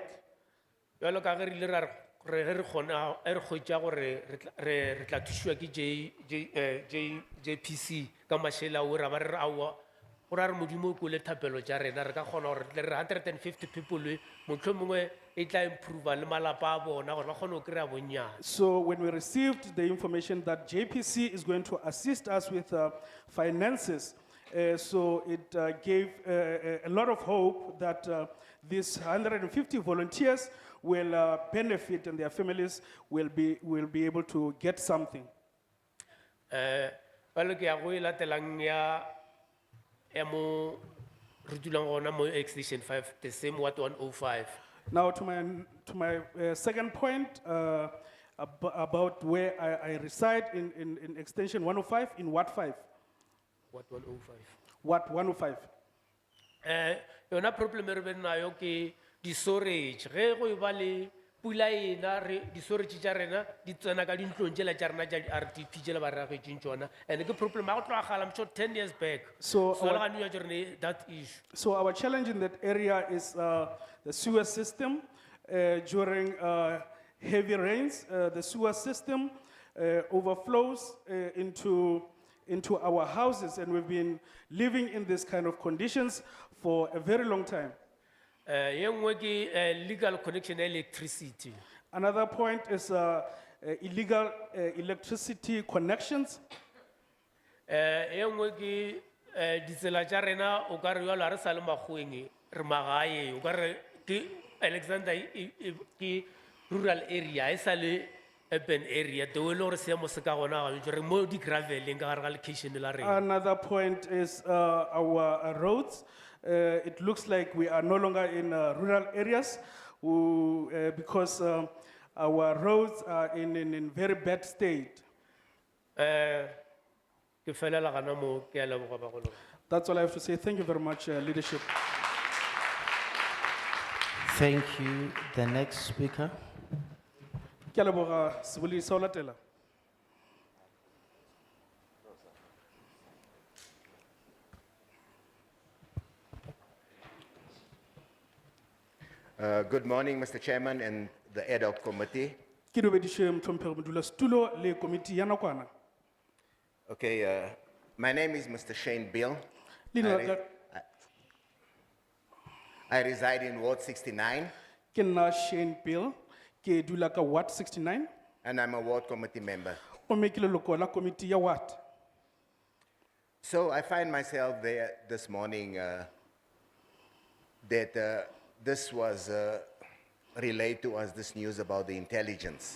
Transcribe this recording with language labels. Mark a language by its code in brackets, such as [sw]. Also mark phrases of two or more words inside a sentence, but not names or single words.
[nso] Jalo ka ge re ile ra re gona e re hwetša gore re tla thušiwa ke JPC ka mašela o ra ba re aowa go ra re modimo o kole thapelo tša rena re ka kgona gore re 150 people mohlomongwe e tla improve le malapa a bona gore ba kgone go kry-a bonnyane. [en] So when we received the information that JPC is going to assist us with finances, so it gave a lot of hope that these 150 volunteers will benefit and their families will be able to get something. [nso] Jalo ke ya go e latelang ya mo re dulang gona mo Extension 5, [en] the same [nso] Ward 105. [en] Now to my second point about where I reside in Extension 105 in Ward 5. Ward 105. Ward 105. [nso] Yona problem e re be nayo ke di-storage ge go ba le pula ena di-storage tša rena di tsena ka dintlong tšela tša rena tša di-RDP tšela ba reagetseng tšona and ke problem ya go tlogagala [en] I'm sure 10 years back. So that issue. So our challenge in that area is the sewer system. During heavy rains, the sewer system overflows into our houses, and we've been living in this kind of conditions for a very long time. Legal connection electricity. Another point is illegal electricity connections. [nso] Ditsela tša rena o ka re jalo ha re sa le makgweng re magae o ka re ke Alexander ke [en] rural area [nso] e sa le [en] urban area the way [nso] le gore seemo se ka gona ga re mo di-graveleng ka gare ga location la rena. [en] Another point is our roads. It looks like we are no longer in rural areas because Our roads are in very bad state. [nso] Ke felela gana moo, ke a leboga bagolo. [en] That's all I have to say. Thank you very much, leadership. Thank you. The next speaker. [nso] Ke a leboga, Sebulisa o latela. [en] Good morning, Mr. Chairman and the Ad Hoc Committee. [nso] Ke dumedishe mtlhomphehi modulasetulo le komiti ya nakwana. [en] Okay, my name is Mr. Shane Bill. [nso] Leina la ka- [en] I reside in Ward 69 [nso] Ke nna Shane Bill, ke dula ka Ward 69. [en] and I'm a Ward Committee member. [nso] Gomme ke leloko la komiti ya Ward. [en] So I find myself there this morning that this was relayed to us, this news about the intelligence.